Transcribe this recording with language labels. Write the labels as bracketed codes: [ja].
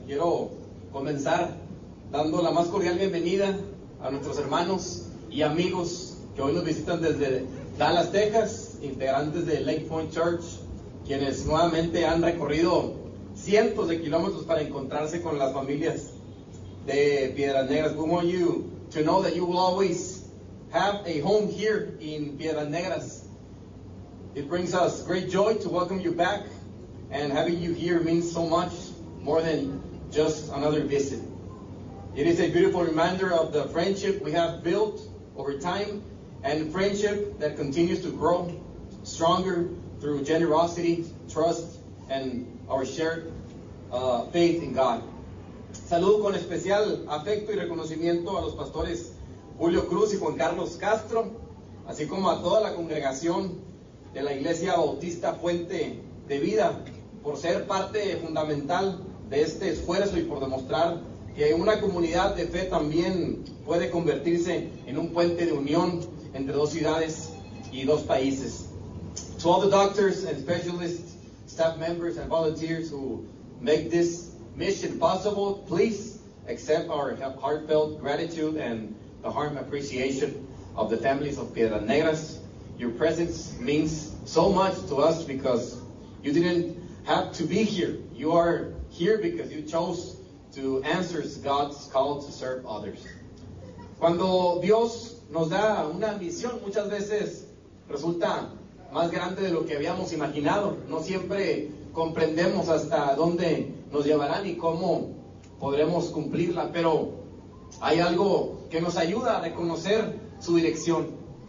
[es] Quiero comenzar dando la más cordial bienvenida a nuestros hermanos y amigos que hoy nos visitan desde Dallas, Texas, integrantes de Lake Point Church, quienes nuevamente han recorrido cientos de kilómetros para encontrarse con las familias de Piedras Negras. [en] We want you to know that you will always have a home here in Piedras Negras. It brings us great joy to welcome you back. And having you here means so much more than just another visit. It is a beautiful reminder of the friendship we have built over time, and friendship that continues to grow stronger through generosity, trust, and our shared faith in God. [es] Saludo con especial afecto y reconocimiento a los pastores Julio Cruz y Juan Carlos Castro, así como a toda la congregación de la Iglesia Bautista Fuente de Vida, por ser parte fundamental de este esfuerzo y por demostrar que una comunidad de fe también puede convertirse en un puente de unión entre dos ciudades y dos países. [en] To all the doctors and specialists, staff members and volunteers who make this mission possible, please accept our heartfelt gratitude and the warm appreciation of the families of Piedras Negras. Your presence means so much to us because you didn't have to be here. You are here because you chose to answer God's call to serve others. [es] Cuando Dios nos da una misión, muchas veces resulta más grande de lo que habíamos imaginado. No siempre comprendemos hasta dónde nos llevarán y cómo podremos cumplirla, pero hay algo que nos ayuda a reconocer su dirección.